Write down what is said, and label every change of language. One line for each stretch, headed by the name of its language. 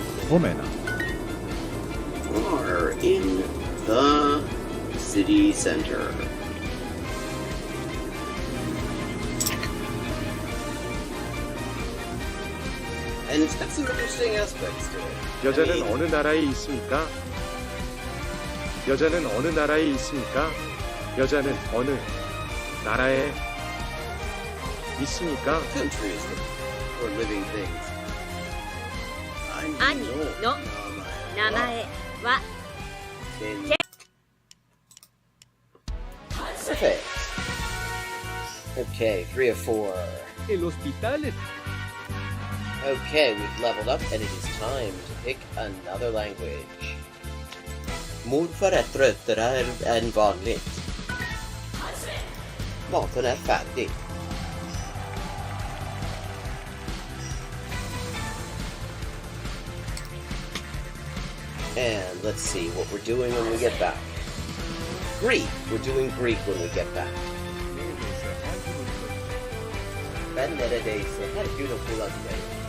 Finnish: Omena.
English: Are in the city center. And it's got some interesting aspects to it.
Korean: 여자는 어느 나라에 있습니까? 여자는 어느 나라에 있습니까? 여자는 어느 나라에 있습니까?
English: Countries for living things.
Japanese: 兄の名前は
English: Okay. Okay, 3 of 4.
Spanish: El hospital.
English: Okay, we've leveled up and it is time to pick another language.
Swedish: Morfar är tröttare än vanligt. Maten är färdig.
English: And let's see what we're doing when we get back. Greek. We're doing Greek when we get back.
Turkish: Ben neredeyse her gün okula giderim.